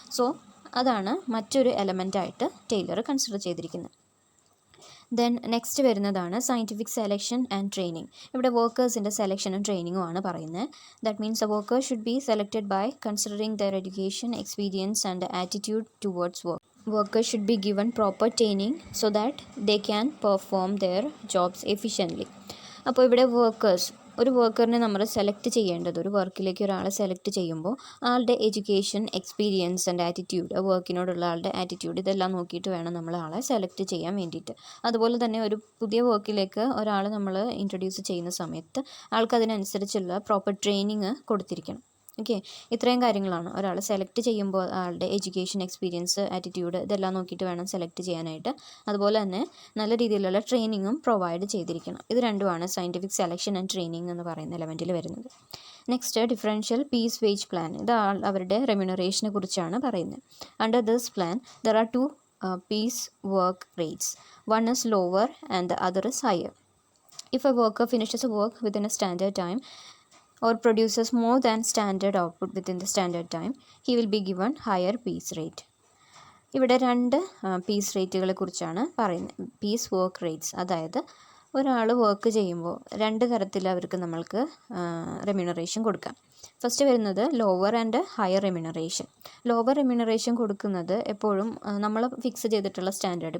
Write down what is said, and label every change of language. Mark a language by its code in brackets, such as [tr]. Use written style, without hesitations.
[ml] So അതാണ് മറ്റൊരു എലമെൻ്റായിട്ട് Taylor consider ചെയ്തിരിക്കുന്നത്. ദെൻ നെക്സ്റ്റ് വരുന്നതാണ് സയൻറ്റിഫിക് സെലക്ഷൻ ആൻഡ് ട്രെയിനിങ്. ഇവിടെ വർക്കേഴ്സിൻ്റെ സെലക്ഷനും ട്രെയിനിങ്ങും ആണ് പറയുന്നത്. [en] That means a worker should be selected by considering their education, experience and attitude towards work. Workers should be given proper training so that they can perform their jobs efficiently. [ml] അപ്പോൾ ഇവിടെ ഒരു വർക്കറിനെ നമ്മൾ select ചെയ്യേണ്ടത്, ഒരു വർക്കിലേക്ക് ഒരാളെ select ചെയ്യുമ്പോൾ ആളുടെ education, experience and attitude, വർക്കിനോടുള്ള ആളുടെ ആറ്റിറ്റ്യൂഡ്, ഇതെല്ലാം നോക്കിയിട്ട് വേണം നമ്മൾ ആളെ സെലക്ട് ചെയ്യാൻ വേണ്ടിയിട്ട്. അതുപോലെ തന്നെ ഒരു പുതിയ വർക്കിലേക്ക് ഒരാൾ നമ്മൾ ഇൻട്രൊഡ്യൂസ് ചെയ്യുന്ന സമയത്ത് ആൾക്ക് അതിനനുസരിച്ചുള്ള പ്രോപ്പർ ട്രെയിനിങ് കൊടുത്തിരിക്കണം. ഓക്കെ, ഇത്രയും കാര്യങ്ങളാണ് ഒരാൾ സെലക്ട് ചെയ്യുമ്പോൾ ആളുടെ എഡ്യൂക്കേഷൻ, എക്സ്പീരിയൻസ്, ആറ്റിറ്റ്യൂഡ് ഇതെല്ലാം നോക്കിയിട്ട് വേണം സെലക്ട് ചെയ്യാനായിട്ട്. അതുപോലെ തന്നെ നല്ല രീതിയിലുള്ള ട്രെയിനിങ്ങും പ്രൊവൈഡ് ചെയ്തിരിക്കണം. ഇത് രണ്ടുമാണ് സയൻറ്റിഫിക് സെലക്ഷൻ ആൻഡ് ട്രെയിനിങ് എന്ന് പറയുന്ന എലമെൻറ്റിൽ വരുന്നത്. Next, differential piece wage plan. ഇത് അവരുടെ റെമ്യൂണറേഷനെ കുറിച്ചാണ് പറയുന്നത്. [en] Under this plan there are two piece work rates. One is lower and the other is higher. If a worker finishes a work within a standard time or produces more than standard output within the standard time, he will be given higher piece rate. [ml] ഇവിടെ രണ്ട് piece റേറ്റുകളെ കുറിച്ചാണ് പറയുന്നത്. Piece work rates, അതായത് ഒരാൾ work ചെയ്യുമ്പോൾ രണ്ട് തരത്തിൽ അവർക്ക് നമ്മൾക്ക് റെമ്യൂണറേഷൻ കൊടുക്കാം. ഫസ്റ്റ് വരുന്നത് lower and higher remuneration. Lower remuneration കൊടുക്കുന്നത് എപ്പോഴും നമ്മൾ ഫിക്സ് ചെയ്തിട്ടുള്ള സ്റ്റാൻഡേർഡ്.